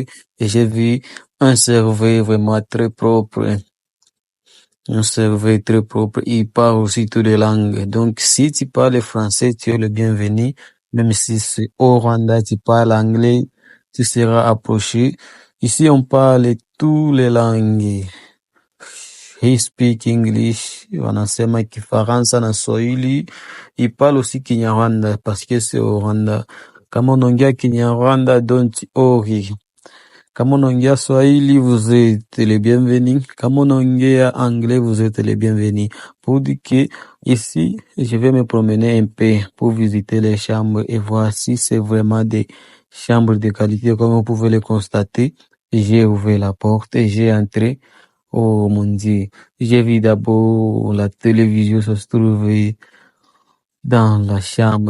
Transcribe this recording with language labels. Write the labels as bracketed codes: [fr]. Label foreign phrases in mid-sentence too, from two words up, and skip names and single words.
[fr] Et j'ai vu un serveur vraiment très propre. Un serveur très propre. Il parle aussi toutes les langues. Donc, si tu parles français, tu es le bienvenu. Même si c'est au Rwanda, tu parles anglais, tu seras approché. Ici, on parle toutes les langues. [en] He speak English, [sw] wanasema Kifaransa na Swahili. [fr] Il parle aussi Kinyarwanda parce que c'est au Rwanda. [sw] Kama unaongea Kinyarwanda, [en] don't worry. [sw] Kama unaongea Swahili, [fr] vous êtes les bienvenus. [sw] Kama unaongea [fr] anglais, vous êtes les bienvenus. Pour dire que ici, je vais me promener un peu pour visiter les chambres et voir si c'est vraiment des chambres de qualité. Comme vous pouvez le constater, j'ai ouvert la porte et j'ai entré. Oh mon Dieu, j'ai vu d'abord la télévision se trouver dans la chambre.